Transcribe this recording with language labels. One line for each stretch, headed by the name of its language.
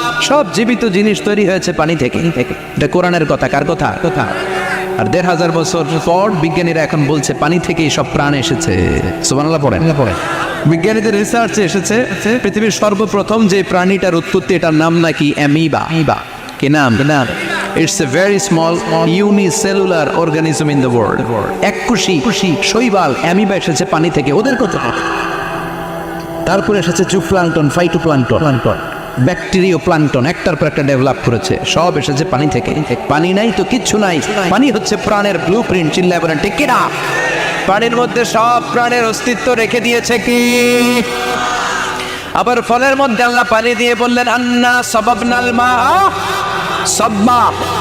Bangla: সব জীবিত জিনিস তৈরি হয়েছে পানি থেকে। এটা কোরআনের কথা। কার কথা? আর 1500 বছর পর বিজ্ঞানীরা এখন বলছে পানি থেকেই সব প্রাণ এসেছে। সুবহানাল্লাহ পড়েন। বিজ্ঞানীদের রিসার্চে এসেছে পৃথিবীর সর্বপ্রথম যে প্রাণীটার উৎপত্তি, এটার নাম নাকি অ্যামিবা। কি নাম?
English: It's a very small unicellular organism in the world.
Bangla: এককোষী শৈবাল অ্যামিবা এসেছে পানি থেকে। ওদের কথা। তারপরে এসেছে জুপ্লাঙ্কটন, ফাইটোপ্লাঙ্কটন, ব্যাকটেরিয়া প্লাঙ্কটন, একটার পর একটা ডেভেলপ করেছে। সব এসেছে পানি থেকে। পানি নাই তো কিচ্ছু নাই। পানি হচ্ছে প্রাণের ব্লুপ্রিন্ট। চিল্লায় বলেন ঠিক কিনা? পানির মধ্যে সব প্রাণের অস্তিত্ব রেখে দিয়েছে কি? আবার ফলের মধ্যে আল্লাহ পানি দিয়ে বললেন
Arabic: আন্না সাবাবনাল মা সাব্বা।